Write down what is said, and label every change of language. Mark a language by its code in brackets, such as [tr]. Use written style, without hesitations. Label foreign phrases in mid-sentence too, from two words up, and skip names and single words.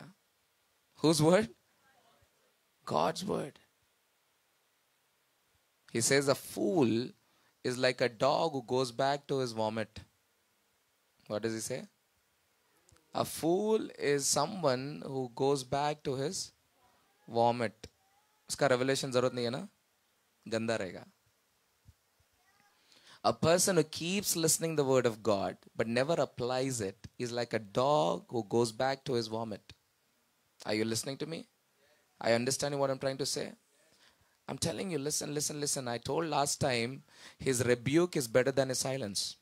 [en] Whose word? God's word. He says a fool is like a dog who goes back to his vomit. What does he say? A fool is someone who goes back to his vomit. [hi] उसका revelation ज़रूरत नहीं है ना? गंदा रहेगा. [en] A person who keeps listening the word of God but never applies it is like a dog who goes back to his vomit. Are you listening to me? Are you understanding what I'm trying to say? I'm telling you, listen. I told last time, his rebuke is better than his silence.